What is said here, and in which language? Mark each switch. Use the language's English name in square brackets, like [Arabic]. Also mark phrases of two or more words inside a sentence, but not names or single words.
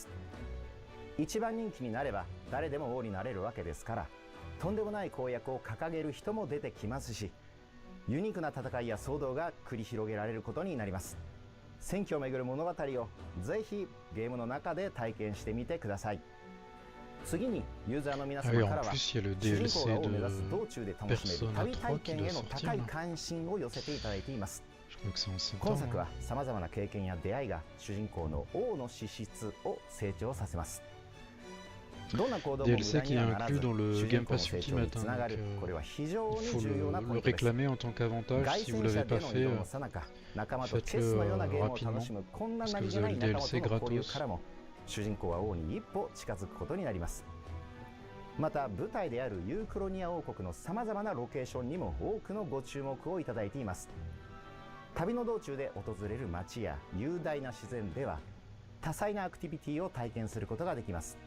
[Japanese] 一番人気になれば誰でも王になれるわけですから、とんでもない公約を掲げる人も出てきますし、ユニークな戦いや騒動が繰り広げられることになります。選挙をめぐる物語をぜひゲームの中で体験してみてください。次にユーザーの皆 [French] Ah [Japanese] 様 [French] oui, [Japanese] から [French] en [Japanese] は [French] plus il y a le [Japanese] 主人公 [French] DLC [Japanese] が王を目指す [French] de [Japanese] 道中で楽しめる [French] Persona [Japanese] 旅 [French] 3 [Japanese] 体 [French] qui [Japanese] 験 [French] doit [Japanese] への [French] sortir [Japanese] 高い [French] là. [Japanese] 関心を寄せていただいています。 [French] Je crois que c'est en septembre. [Japanese] 今作はさまざまな経験や出会いが主人公の王の資質を成長させます。 [French] DLC qui est inclus dans le Game Pass Ultimate, hein, donc, il faut le réclamer en tant qu'avantage. Si vous l'avez pas fait, faites-le rapidement, parce que vous avez le DLC gratos. [Japanese] 主人公は王に一歩近づくことになります。また舞台であるユークロニア王国のさまざまなロケーションにも多くのご注目をいただいています。旅の道中で訪れる街や雄大な自然では多彩なアクティビティを体験することができます。